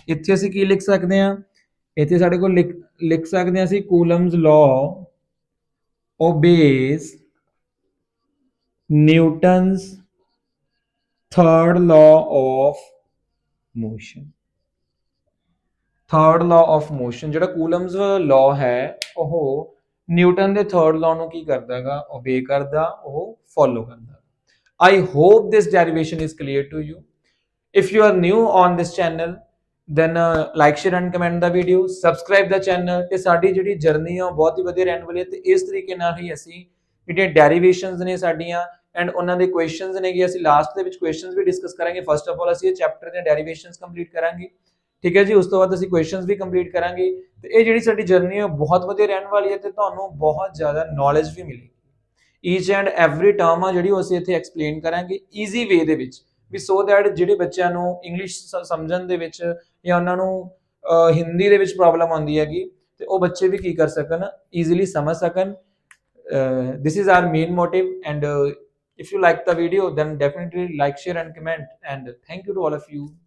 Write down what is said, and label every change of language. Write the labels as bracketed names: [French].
[Punjabi] ਇੱਥੇ ਅਸੀਂ ਕੀ ਲਿਖ ਸਕਦੇ ਹਾਂ, ਇੱਥੇ ਸਾਡੇ ਕੋਲ ਲਿਖ ਸਕਦੇ ਹਾਂ ਅਸੀਂ ਕੂਲਮਜ਼ law obeys Newton's third law of motion. Third law of motion ਜਿਹੜਾ ਕੂਲਮਜ਼ ਲਾਅ ਹੈ ਉਹ ਨਿਊਟਨ ਦੇ ਥਰਡ ਲਾਅ ਨੂੰ ਕੀ ਕਰਦਾ ਹੈਗਾ, ਓਬੇ ਕਰਦਾ, ਉਹ ਫੋਲੋ ਕਰਦਾ. [English] I hope this derivation is clear to you. If you are new on this channel, then like, share and comment the video, subscribe the channel. [Punjabi] ਤੇ ਸਾਡੀ ਜਿਹੜੀ ਜਰਨੀ ਆ ਬਹੁਤ ਹੀ ਵਧੀਆ ਰਹਿਣ ਵਾਲੀ ਹੈ ਤੇ ਇਸ ਤਰੀਕੇ ਨਾਲ ਹੀ ਅਸੀਂ ਜਿਹੜੀਆਂ ਡੈਰੀਵੇਸ਼ਨਸ ਨੇ ਸਾਡੀਆਂ ਐਂਡ ਉਹਨਾਂ ਦੇ ਕੁਐਸਚਨਸ ਨੇਗੇ, ਅਸੀਂ ਲਾਸਟ ਦੇ ਵਿੱਚ ਕੁਐਸਚਨਸ ਵੀ ਡਿਸਕਸ ਕਰਾਂਗੇ. ਫਸਟ ਆਫ ਆਲ ਅਸੀਂ ਇਹ ਚੈਪਟਰ ਦੀਆਂ ਡੈਰੀਵੇਸ਼ਨਸ ਕੰਪਲੀਟ ਕਰਾਂਗੇ, ਠੀਕ ਹੈ ਜੀ. ਉਸ ਤੋਂ ਬਾਅਦ ਅਸੀਂ ਕੁਐਸਚਨਸ ਵੀ ਕੰਪਲੀਟ ਕਰਾਂਗੇ ਤੇ ਇਹ ਜਿਹੜੀ ਸਾਡੀ ਜਰਨੀ ਹੈ ਬਹੁਤ ਵਧੀਆ ਰਹਿਣ ਵਾਲੀ ਹੈ ਤੇ ਤੁਹਾਨੂੰ ਬਹੁਤ ਜ਼ਿਆਦਾ ਨੌਲੇਜ ਵੀ ਮਿਲੇਗੀ. [English] each and every term [Punjabi] ਆ ਜਿਹੜੀ ਅਸੀਂ ਇੱਥੇ ਐਕਸਪਲੇਨ ਕਰਾਂਗੇ ਈਜ਼ੀ ਵੇ ਦੇ ਵਿੱਚ, ਵੀ ਸੋ ਦੈਟ ਜਿਹੜੇ ਬੱਚਿਆਂ ਨੂੰ ਇੰਗਲਿਸ਼ ਸਮਝਣ ਦੇ ਵਿੱਚ ਜਾਂ ਉਹਨਾਂ ਨੂੰ ਹਿੰਦੀ ਦੇ ਵਿੱਚ ਪ੍ਰੋਬਲਮ ਆਉਂਦੀ ਹੈਗੀ ਤੇ ਉਹ ਬੱਚੇ ਵੀ ਕੀ ਕਰ ਸਕਣ, ਈਜ਼ੀਲੀ ਸਮਝ ਸਕਣ. [English] This is our main motive and if you like the video then definitely like, share and comment, and thank you to all of you.